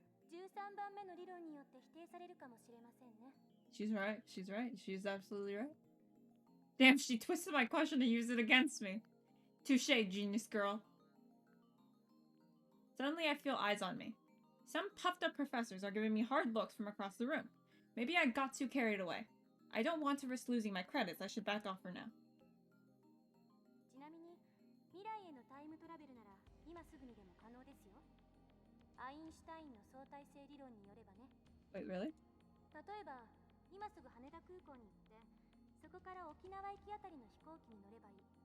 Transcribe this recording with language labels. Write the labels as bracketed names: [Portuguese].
[Japanese] 13番目の理論によって否定されるかもしれませんね。 [English] She's right. She's right. She's absolutely right. Damn, she twisted my question to use it against me. Touche, genius girl. Suddenly, I feel eyes on me. Some puffed up professors are giving me hard looks from across the room. Maybe I got too carried away. I don't want to risk losing my credits. I should back off for now. [Japanese] ちなみに未来へのタイムトラベルなら今すぐにでも可能ですよ。アインシュタインの相対性理論によればね。 [English] Wait, really? [Japanese] 例えば今すぐ羽田空港に行ってそこから沖縄行きあたりの飛行機に乗ればいい。